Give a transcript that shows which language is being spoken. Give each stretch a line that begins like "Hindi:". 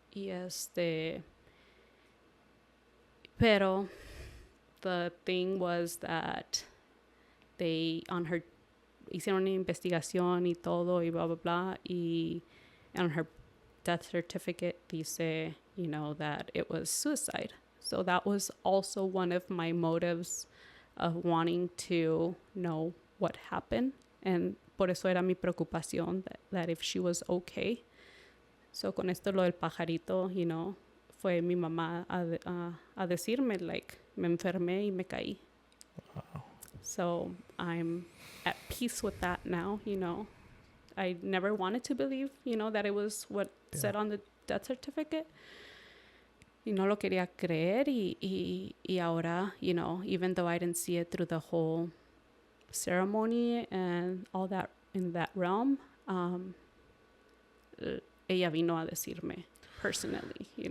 Spanish: Y pero
English: the thing was that they, on her,
Spanish: hicieron una investigación y todo, y blah, blah, blah, y
English: on her death certificate dice, that it was suicide. So that was also one of my motives of wanting to know what happened. And
Spanish: por eso era mi preocupación
English: that if she was okay.
Spanish: So con esto lo del pajarito, fue mi mamá a decirme, like, me enfermé y me caí.
English: Wow. So I'm at peace with that now, I never wanted to believe, that it was what said on the death certificate.
Spanish: Y no lo quería creer, y ahora,
English: even though I didn't see it through the whole ceremony and all that in that realm,
Spanish: ella vino a decirme personally,